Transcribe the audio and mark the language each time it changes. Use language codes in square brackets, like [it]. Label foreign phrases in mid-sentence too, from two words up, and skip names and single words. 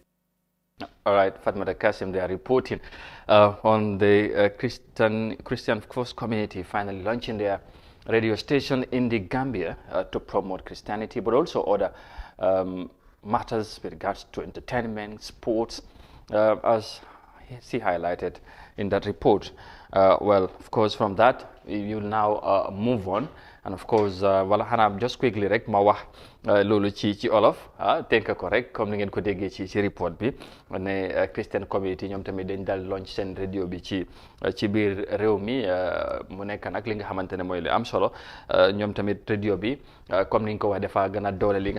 [en] All right, Fatmata Kasim, they are reporting on the Christian First Community finally launching their radio station in the Gambia to promote Christianity, but also other matters with regards to entertainment, sports, as he highlighted in that report. Well, of course, from that, you'll now move on. And of course, [wo] wala xanaa [en] just quickly [wo] rek ma wax loolu ci olof tënk ko rek comme ni ngeen ko déggee ci report bi ne [en] Christian community [wo] ñoom tamit dañ dal launch seen radio bi ci biir réew mi mu nekk nag li nga xamante ne mooy li am solo ñoom tamit radio bi comme ni nga ko wax dafa gën a doole li nga